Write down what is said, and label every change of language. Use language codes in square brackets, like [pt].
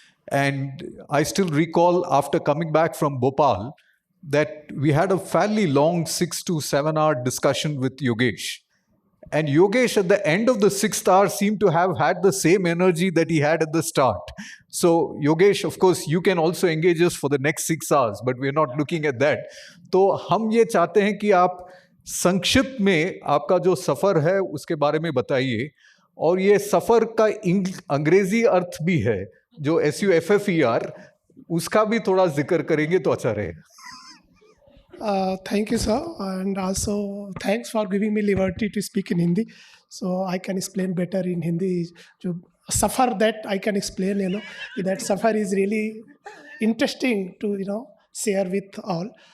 [en] And I still recall, after coming back from Bhopal, that we had a fairly long 6 to 7 hour discussion with Yogesh. And Yogesh, at the end of the 6th hour, seemed to have had the same energy that he had at the start. So, Yogesh, of course, you can also engage us for the next 6 hours, but we're not looking at that. [hi] तो हम ये चाहते हैं कि आप संक्षिप्त में आपका जो सफ़र है उसके बारे में बताइए, और ये सफ़र का अंग्रेजी अर्थ भी है जो SUFFER, उसका भी थोड़ा जिक्र करेंगे तो अच्छा रहेगा. [en] Thank you, sir, and also thanks for giving me liberty to speak in Hindi, so I can explain better in Hindi. [hi] जो सफ़र [en] that I can explain, that सफ़र is really interesting to share with all.